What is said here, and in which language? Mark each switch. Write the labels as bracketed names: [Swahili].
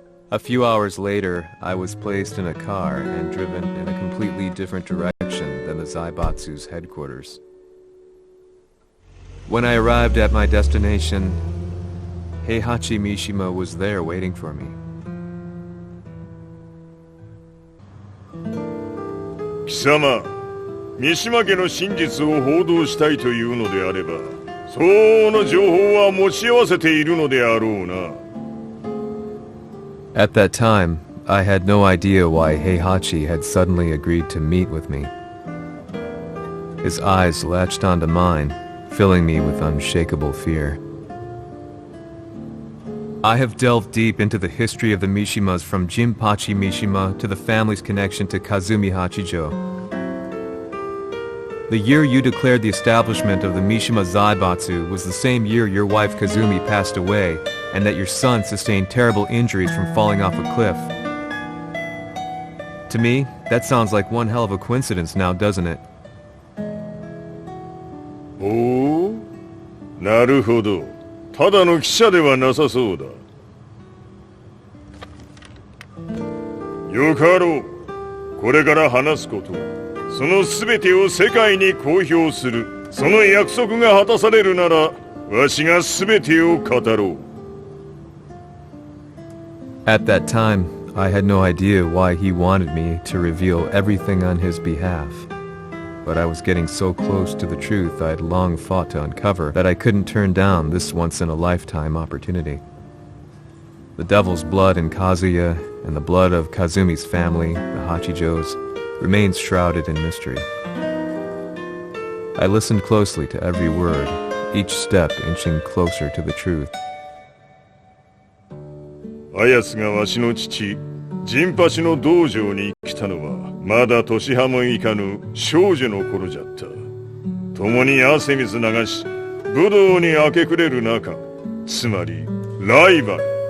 [English] A few hours later, I was placed in a car and driven in a completely different direction than the Zaibatsu's headquarters. When I arrived at my destination, Heihachi Mishima was there waiting for me. [Japanese] 貴様、三島家の真実を報道したいというのであれば、相応の情報は持ち合わせているのであろうな。 [English] At that time, I had no idea why Heihachi had suddenly agreed to meet with me. His eyes latched onto mine, filling me with unshakable fear. I have delved deep into the history of the Mishimas from Jinpachi Mishima to the family's connection to Kazumi Hachijo. The year you declared the establishment of the Mishima Zaibatsu was the same year your wife Kazumi passed away and that your son sustained terrible injuries from falling off a cliff. To me, that sounds like one hell of a coincidence now, doesn't it? [Japanese] おお、なるほど。ただの記者ではなさそうだ。よかろう。これから話すこと、その全てを世界に公表する。その約束が果たされるなら、わしが全てを語ろう。 [English] At that time, I had no idea why he wanted me to reveal everything on his behalf. but I was getting so close to the truth I'd long fought to uncover that I couldn't turn down this once-in-a-lifetime opportunity. The devil's blood in Kazuya and the blood of Kazumi's family, the Hachijos, remains shrouded in mystery. I listened closely to every word, each step inching closer to the truth. [Japanese] あやつがわしの父、ジンパシの道場に来たのは、まだ年端もいかぬ少女の頃じゃった。共に汗水流し、武道に明け暮れる中、つまりライバル。